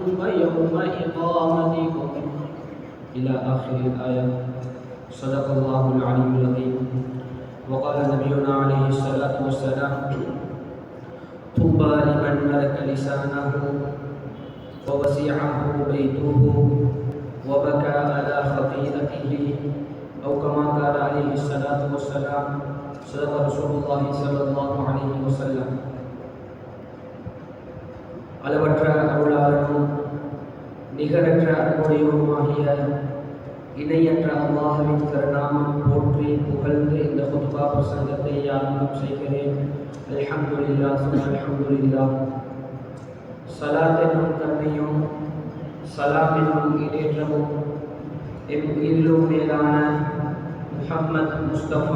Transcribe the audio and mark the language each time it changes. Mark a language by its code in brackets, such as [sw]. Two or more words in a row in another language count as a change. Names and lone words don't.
[ar] ويوم إقامتكم إلى آخر الآية صدق الله العلي العظيم وقال نبينا عليه الصلاة والسلام طوبى لمن ملك لسانه ووسعه بيته وبكى على خطيئته أو كما قال عليه الصلاة والسلام صدق رسول الله صلى الله عليه وسلم [ta] அளவற்ற அருளாளனும் நிகரற்ற அன்புடையோருமாகிய இணையற்ற அல்லாஹ்வின் திருநாமம் போற்றி புகழ்ந்து இந்த குத்பா பிரசங்கத்தை ஆரம்பம் செய்கிறேன். [ar] الحمد لله ثم الحمد لله. [ta] ஸலாத் என்னும் கருணையும் ஸலாம் என்னும் ஈடேற்றமும் எம் உயிரிலும் மேலான முஹம்மத் முஸ்தபா